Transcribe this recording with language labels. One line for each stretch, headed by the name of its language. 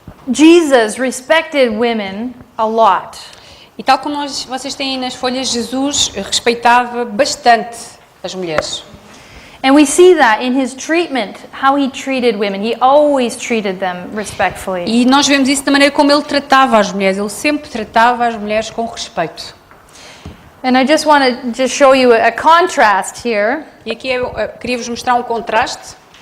English: Jesus respected women a lot.
Portuguese: E tal como vocês têm nas folhas, Jesus respeitava bastante as mulheres.
English: And we see that in his treatment, how he treated women. He always treated them respectfully.
Portuguese: E nós vemos isso da maneira como ele tratava as mulheres. Ele sempre tratava as mulheres com respeito.
English: And I just want to just show you a contrast here.
Portuguese: E aqui eu queria-vos mostrar um contraste.